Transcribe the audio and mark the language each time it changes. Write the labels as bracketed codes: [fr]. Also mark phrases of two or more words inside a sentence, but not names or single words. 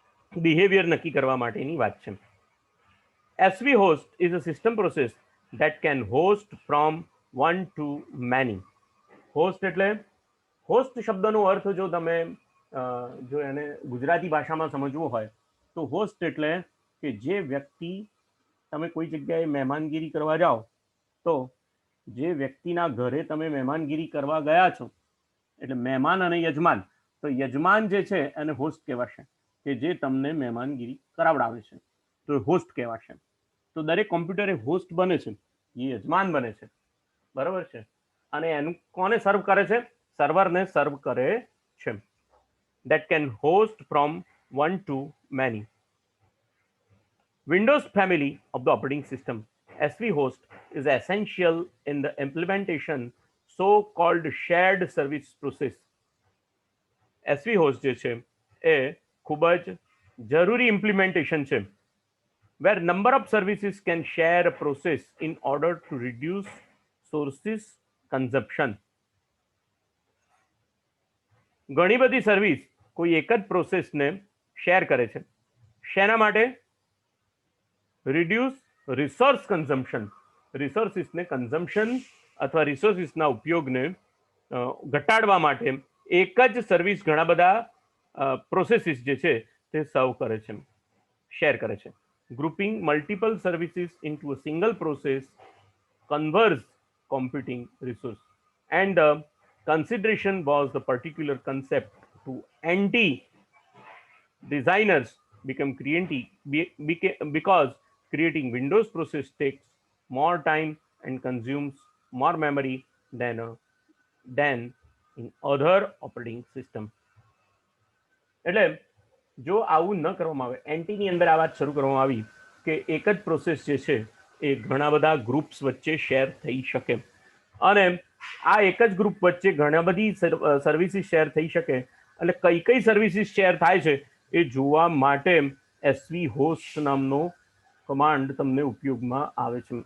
[gu] બિહેવિયર નક્કી કરવા માટેની વાત છે. [en] SV host is a system process that can host from one to many. [gu] હોસ્ટ એટલે હોસ્ટ શબ્દનો અર્થ જો તમે જો એને ગુજરાતી ભાષામાં સમજવું હોય તો હોસ્ટ એટલે કે જે વ્યક્તિ તમે કોઈ જગ્યાએ મહેમાનગીરી કરવા જાઓ તો જે વ્યક્તિના ઘરે તમે મહેમાનગીરી કરવા ગયા છો એટલે મહેમાન અને યજમાન, તો યજમાન જે છે એને હોસ્ટ કહેવાશે, કે જે તમને મહેમાનગીરી કરાવડાવે છે તો હોસ્ટ કહેવાશે. તો દરેક કોમ્પ્યુટર એ હોસ્ટ બને છે, એ યજમાન બને છે, બરાબર છે, અને એનું કોને સર્વ કરે છે? સર્વરને સર્વ કરે છે. [en] that can host from one to many. Windows family of the operating system, SV host, is essential in the implementation so-called shared service process. SV host [gu] જે છે એ ખૂબ જ જરૂરી ઇમ્પ્લિમેન્ટેશન છે [en] where number of services can share a process in order to reduce sources consumption. [gu] ઘણી બધી સર્વિસ કોઈ એક જ પ્રોસેસને શેર કરે છે. શેના માટે? [en] reduce resource consumption, [gu] રિસોર્સિસને કન્ઝમ્પશન અથવા રિસોર્સિસના ઉપયોગને ઘટાડવા માટે એક જ સર્વિસ ઘણા બધા પ્રોસેસીસ જે છે તે સર્વ કરે છે, શેર કરે છે. [en] grouping multiple services into a single process converse computing resource, and the consideration was the particular concept to anti designers become because creating Windows process takes more time and consumes more memory than in other operating system. [gu] એટલે જો આવું ન કરવામાં આવે, એન્ટીની અંદર આ વાત શરૂ કરવામાં આવી કે એક જ પ્રોસેસ જે છે એ ઘણા બધા ગ્રુપ્સ વચ્ચે શેર થઈ શકે, અને આ એક જ ગ્રુપ વચ્ચે ઘણા બધી સર્વિસીસ શેર થઈ શકે, એટલે કઈ કઈ સર્વિસીસ શેર થાય છે એ જોવા માટે એસવી હોસ્ટ નામનો કમાન્ડ તમને ઉપયોગમાં આવે છે.